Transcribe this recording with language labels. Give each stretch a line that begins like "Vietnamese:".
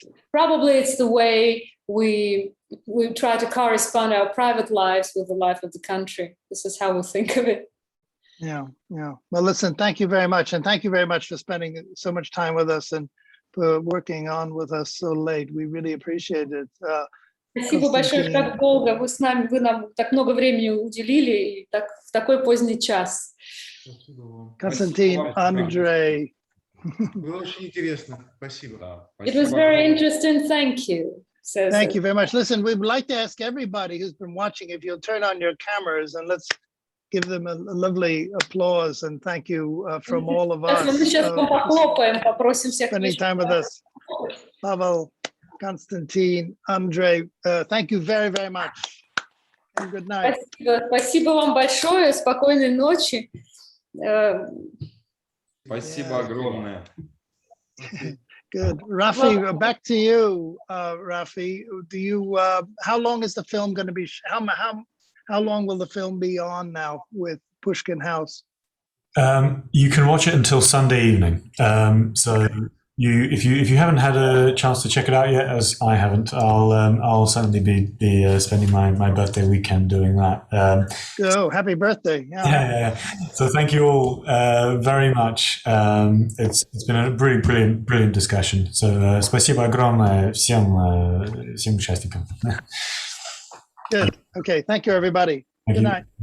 English: Probably it's the way we try to correspond our private lives with the life of the country. This is how we think of it. Yeah. Well, listen, thank you very much. And thank you very much for spending so much time with us and for working on with us so late. We really appreciate it.
Russian: Спасибо большое, что так долго вы с нами, вы нам так много времени уделили и так, в такой поздний час.
English: Konstantin, Andrey.
Russian: Было очень интересно. Спасибо.
English: It was very interesting. Thank you. Thank you very much. Listen, we'd like to ask everybody who's been watching if you'll turn on your cameras and let's give them a lovely applause and thank you from all of us.
Russian: Мы сейчас похлопаем, попросим всех.
English: Spending time with us. Pavel, Konstantin, Andrey, thank you very, very much. And good night.
Russian: Спасибо вам большое. Спокойной ночи. Спасибо огромное.
English: Good. Rafi, back to you, Rafi. Do you? How long is the film going to be? How long will the film be on now with Pushkin House? You can watch it until Sunday evening. So if you haven't had a chance to check it out yet, as I haven't, I'll certainly be spending my birthday weekend doing that. Oh, happy birthday! Yeah. So thank you all very much. It's been a really brilliant discussion.
Russian: So спасибо огромное всем участникам.
English: Good. Okay. Thank you, everybody. Good night.